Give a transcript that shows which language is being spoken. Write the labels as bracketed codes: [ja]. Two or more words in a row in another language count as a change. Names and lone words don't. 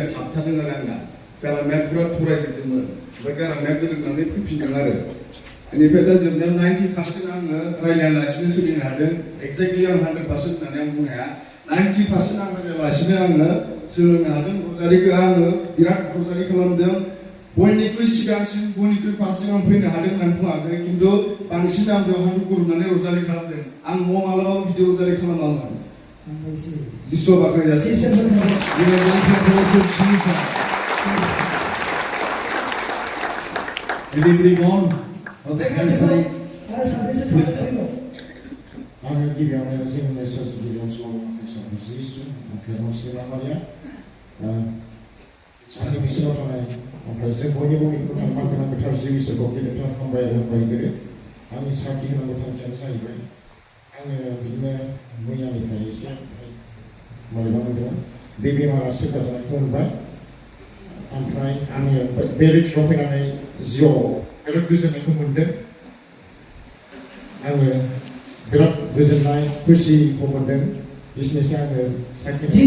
[brx] थाबथादों आरो आंना गारामाया पुरा थरायजोबदोंमोन ओमफ्राय गारामाया गोरोबनानै फैफिनदों आरो बेनिफ्राय दा जोबनायाव 90% आङो रायलायालासिनो सोलिनो हादों एक्जेक्टलि आं 100% होननानै आं बुंनो हाया 90% आं रायलायालासिनो आङो सोलोंनो हादों रजारिखौ आङो बिराद रजारि खालामदों बयनिख्रुइ सिगांसिन बयनिख्रुइ फार्स्टसिन आं फैनो हादों होननानै बुङाखै खिन्थु बांसिन आं बेयाव हान्थु गुरुबनानै रजारि खालामदों आं न'आव मालाबाबो बिदि रजारि खालामामोन जिसुआ बाख्नायजासिम [en] Anybody gone? Okay, can I say? [brx] Amin गिबियावनो जोंनि मेसेज गिबियाव सल'मा फेसन जिसु ओमफ्राय मुस्लिम मारिया आंनि बिसोराव थानाय ओमफ्राय जों बयनिबो थानाय मानगोनां गोथार जिउ इसोरखौ गेदेरथार हामबाय आरो हामबाय गोरो आंनि साखि होनांगौ थांखियानो जाहैबाय आङो बिदिनो मैयानिफ्राय एसे बोरैबा मोनदोंमोन बे बेमारा सोखा जानायखौ मोनबाय ओमफ्राय आङो बे रिट्रिटआव फैनानै जिउआव बिराद गोजोननायखौ मोनदों आङो बिराद गोजोननाय खुसिखौ मोनदों बिसनेसखौ आङो साखि